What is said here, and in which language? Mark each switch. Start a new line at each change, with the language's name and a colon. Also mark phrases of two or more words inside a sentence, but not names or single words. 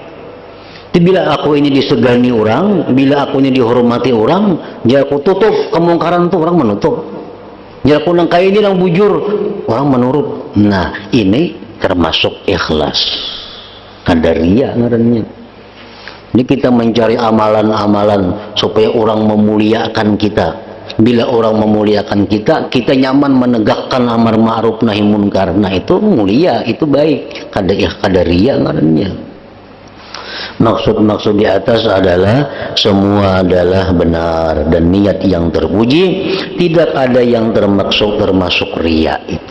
Banjar: Tapi bila aku ini disegani orang, bila aku ini dihormati orang, jadi aku tutup kemungkaran tuh orang menutup. Jadi aku nangkai ini yang bujur, orang menurut. Nah, ini termasuk ikhlas. Kada ria ngarannya. Ini kita mencari amalan-amalan supaya orang memuliakan kita. Bila orang memuliakan kita, kita nyaman menegakkan
Arabic: amar ma'ruf nahi munkar.
Banjar: Nah, itu mulia, itu baik. Kada ria ngarannya. Maksud-maksud di atas adalah semua adalah benar dan niat yang terpuji, tidak ada yang termasuk ria itu.